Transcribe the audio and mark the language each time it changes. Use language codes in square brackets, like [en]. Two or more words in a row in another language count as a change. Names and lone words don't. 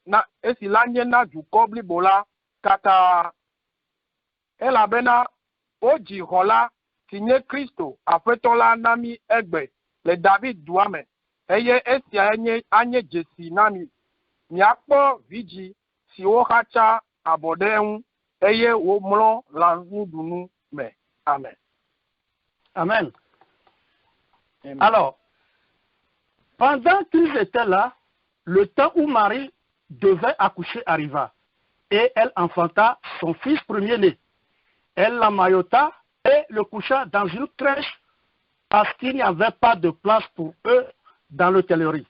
[ee] nye na dukɔ blibo la katã elabena wodzi xɔ la si nye Kristo aƒetɔ la na mi egbe le David dua me eye esia anye dzesi na mi miakpɔ vidzi si woxatsa abɔ ɖe eŋu eye womlɔ lãnuɖunu me. Amen. Amen. [fr] Alors, pendant qu'ils étaient là, le temps où Marie devait accoucher arriva et elle enfanta son fils premier-né. Elle l'emmaillota et le coucha dans une crèche parce qu'il n'y avait pas de place pour eux dans l'hôtellerie.